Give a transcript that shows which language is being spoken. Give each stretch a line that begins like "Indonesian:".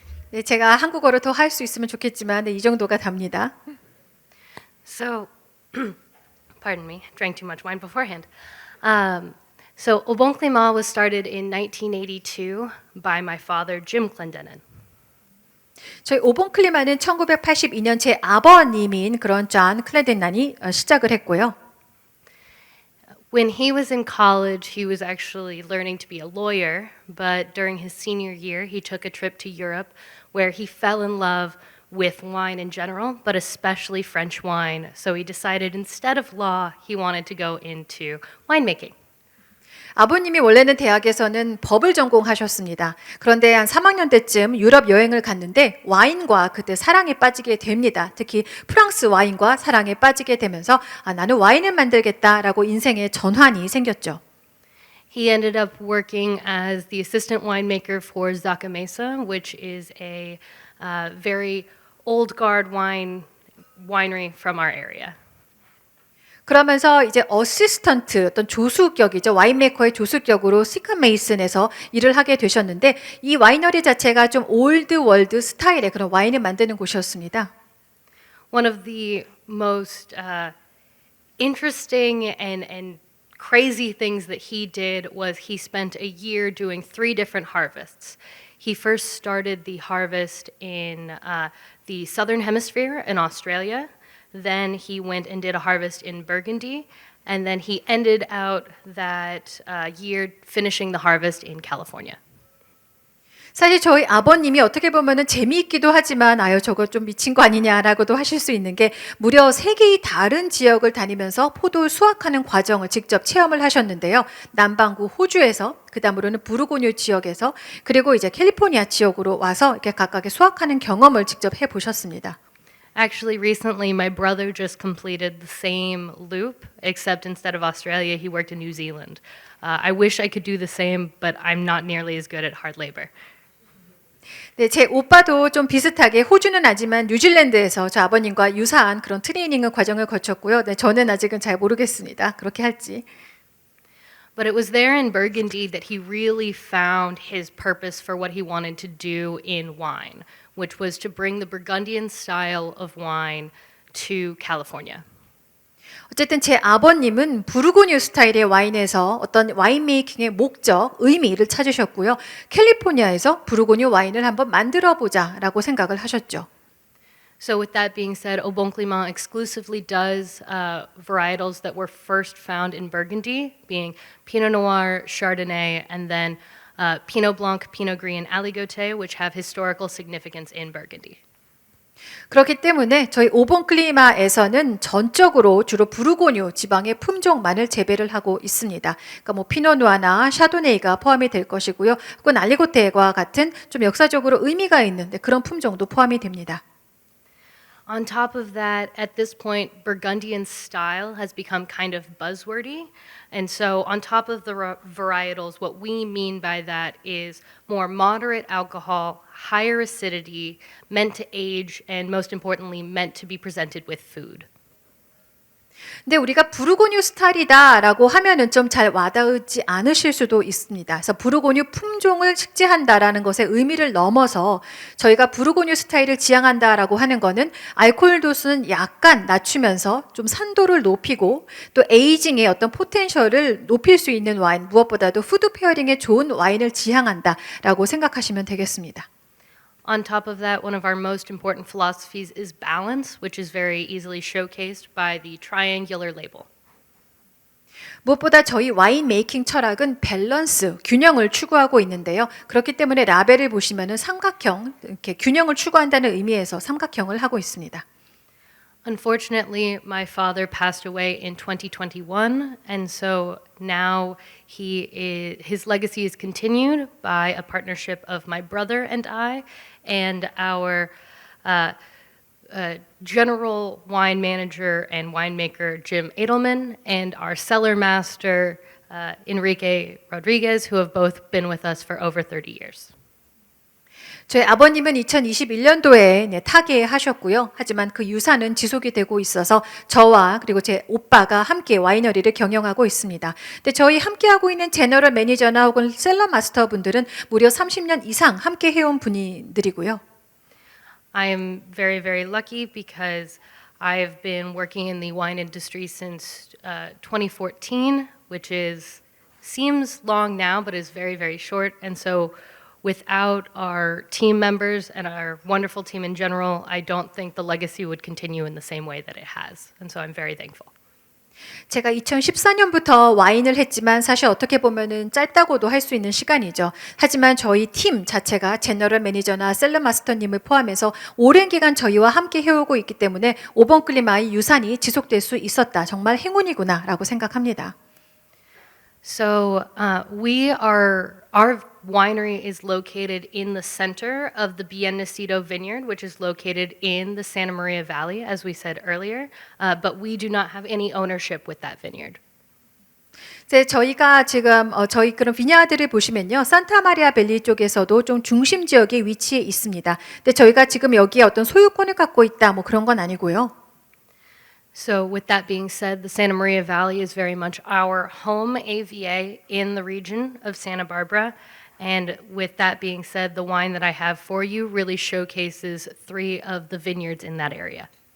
Korean: 네, 제가 한국어를 더 할 수 있으면 좋겠지만 네, 이 정도가 답니다.
English: So, pardon me, drank too much wine beforehand. So, Au Bon Climat was started in 1982 by my father, Jim Clendenin.
Korean: 저희 오본 클리마는 1982년 제 아버님인 그런 존 클렌덴난이 시작을 했고요.
English: When he was in college, he was actually learning to be a lawyer, but during his senior year, he took a trip to Europe where he fell in love with wine in general, but especially French wine. So he decided instead of law, he wanted to go into winemaking.
Korean: 아버님이 원래는 대학에서는 법을 전공하셨습니다. 그런데 한 3학년 때쯤 유럽 여행을 갔는데 와인과 그때 사랑에 빠지게 됩니다. 특히 프랑스 와인과 사랑에 빠지게 되면서 나는 와인을 만들겠다라고 인생의 전환이 생겼죠.
English: He ended up working as the assistant winemaker for Zaca Mesa, which is a very old guard winery from our area.
Korean: 그러면서 이제 어시스턴트, 어떤 조수격이죠. 와인메이커의 조수격으로 시카 메이슨에서 일을 하게 되셨는데 이 와이너리 자체가 좀 올드 월드 스타일의 그런 와인을 만드는 곳이었습니다.
English: One of the most interesting and crazy things that he did was he spent a year doing 3 different harvests. He first started the harvest in the southern hemisphere in Australia. Then he went and did a harvest in Burgundy, and then he ended out that year finishing the harvest in California.
Korean: 사실 저희 아버님이 어떻게 보면은 재미있기도 하지만 아유 저거 좀 미친 거 아니냐라고도 하실 수 있는 게 무려 3개의 다른 지역을 다니면서 포도 수확하는 과정을 직접 체험을 하셨는데요. 남반구 호주에서 그다음으로는 부르고뉴 지역에서 그리고 이제 캘리포니아 지역으로 와서 이렇게 각각의 수확하는 경험을 직접 해 보셨습니다.
English: Actually, recently, my brother just completed the same loop, except instead of Australia, he worked in New Zealand. I wish I could do the same, but I'm not nearly as good at hard labor.
Korean: 네, 제 오빠도 좀 비슷하게 호주는 아니지만 뉴질랜드에서 저 아버님과 유사한 그런 트레이닝 과정을 거쳤고요. 네, 저는 아직은 잘 모르겠습니다. 그렇게 할지.
English: But it was there in Burgundy that he really found his purpose for what he wanted to do in wine, which was to bring the Burgundian style of wine to California.
Korean: 어쨌든 제 아버님은 부르고뉴 스타일의 와인에서 어떤 와인 메이킹의 목적, 의미를 찾으셨고요. 캘리포니아에서 부르고뉴 와인을 한번 만들어 보자라고 생각을 하셨죠.
English: So with that being said, Au Bon Climat exclusively does varietals that were first found in Burgundy, being Pinot Noir, Chardonnay, and then Pinot Blanc, Pinot Gris, and Aligoté, which have historical significance in Burgundy.
Korean: 그렇기 때문에 저희 오본 클리마에서는 전적으로 주로 부르고뉴 지방의 품종만을 재배를 하고 있습니다. 그러니까 뭐 피노누아나 샤도네이가 포함이 될 것이고요. 혹은 알리고테와 같은 좀 역사적으로 의미가 있는 그런 품종도 포함이 됩니다.
English: On top of that, at this point, Burgundian style has become kind of buzzwordy. And so on top of the varietals, what we mean by that is more moderate alcohol, higher acidity, meant to age, and most importantly, meant to be presented with food.
Korean: 근데 우리가 부르고뉴 스타일이다라고 하면은 좀 잘 와닿지 않으실 수도 있습니다. 그래서 부르고뉴 품종을 식재한다라는 것의 의미를 넘어서 저희가 부르고뉴 스타일을 지향한다라고 하는 거는 알코올 도수는 약간 낮추면서 좀 산도를 높이고 또 에이징의 어떤 포텐셜을 높일 수 있는 와인, 무엇보다도 푸드 페어링에 좋은 와인을 지향한다라고 생각하시면 되겠습니다.
English: On top of that, one of our most important philosophies is balance, which is very easily showcased by the triangular label.
Korean: 무엇보다 저희 와인 메이킹 철학은 밸런스, 균형을 추구하고 있는데요. 그렇기 때문에 라벨을 보시면은 삼각형, 이렇게 균형을 추구한다는 의미에서 삼각형을 하고 있습니다.
English: Unfortunately, my father passed away in 2021, and so now his legacy is continued by a partnership of my brother and I, and our general wine manager and winemaker Jim Edelman, and our cellar master Enrique Rodriguez, who have both been with us for over 30 years.
Korean: 저희 아버님은 2021년도에 타계하셨고요. 하지만 그 유산은 지속이 되고 있어서 저와 그리고 제 오빠가 함께 와이너리를 경영하고 있습니다. 근데 저희 함께하고 있는 제너럴 매니저나 혹은 셀러 마스터 분들은 무려 30년 이상 함께 해온 분들이고요.
English: I am very, very lucky because I've been working in the wine industry since 2014, which seems long now, but is very, very short. And so without our team members and our wonderful team in general, I don't think the legacy would continue in the same way that it has. And so I'm very thankful.
Korean: 제가 2014년부터 와인을 했지만 사실 어떻게 보면은 짧다고도 할 수 있는 시간이죠. 하지만 저희 팀 자체가 제너럴 매니저나 셀러 마스터님을 포함해서 오랜 기간 저희와 함께 해오고 있기 때문에 오본 클리마의 유산이 지속될 수 있었다. 정말 행운이구나라고 생각합니다.
English: So our winery is located in the center of the Bien Nacido vineyard, which is located in the Santa Maria Valley, as we said earlier, but we do not have any ownership with that vineyard.
Korean: 저희가 지금 저희 그런 비냐드를 보시면요, 산타마리아 밸리 쪽에서도 좀 중심 지역에 위치해 있습니다. 근데 저희가 지금 여기에 어떤 소유권을 갖고 있다, 뭐 그런 건 아니고요.
English: So with that being said, the Santa Maria Valley is very much our home AVA in the region of Santa Barbara. And with that being said, the wine that I have for you really showcases 3 of the vineyards in that area.